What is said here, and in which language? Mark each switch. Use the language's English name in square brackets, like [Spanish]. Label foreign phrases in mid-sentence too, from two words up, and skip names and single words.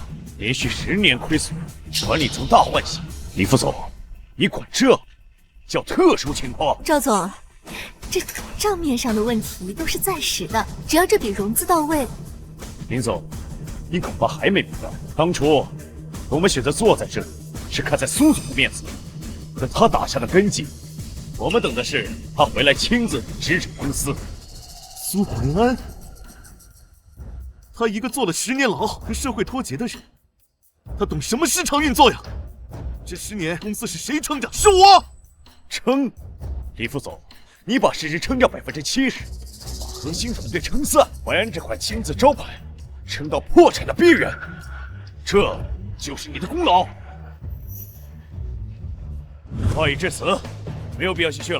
[Chinese] 連續10年虧損，管理層大換血。李副總，你管這叫特殊情況？趙總，這賬面上的問題都是暫時的，只要這筆融資到位。林總，你恐怕還沒明白，當初我們選擇坐在這裡，是看在蘇總的面子，和他打下的根基。我們等的是他回來親自支持公司。蘇淮安，他一個坐了10年牢、和社會脫節的人，他懂什麼市場運作呀？這10年公司是誰撐着？是我撐。李副總，你把市值撐掉70%，把核心團隊撐散，淮安這塊金字招牌撐到破產的邊緣，這就是你的功勞。話已至此，沒有必要繼續了。